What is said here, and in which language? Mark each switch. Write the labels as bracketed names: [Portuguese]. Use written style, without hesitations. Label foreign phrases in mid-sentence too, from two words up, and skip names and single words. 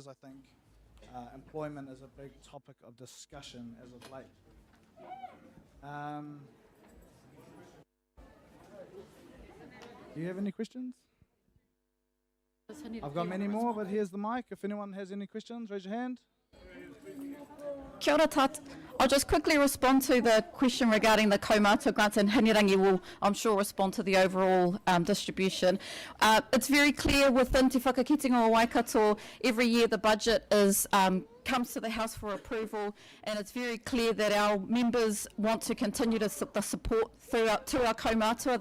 [English] I think employment is a big topic of discussion as of late. Do you have any questions? I've got many more, but here's the mic. If anyone has any questions, raise your hand. [Māori] Kia ora tātou. [English] I'll just quickly respond to the question regarding the kaumātua grants, and Hinirangi will, I'm sure, respond to the overall distribution. It's very clear within Te Whakakitenga o Waikato, every year the budget is comes to the House for approval, and it's very clear that our members want to continue the support throughout to our kaumātua.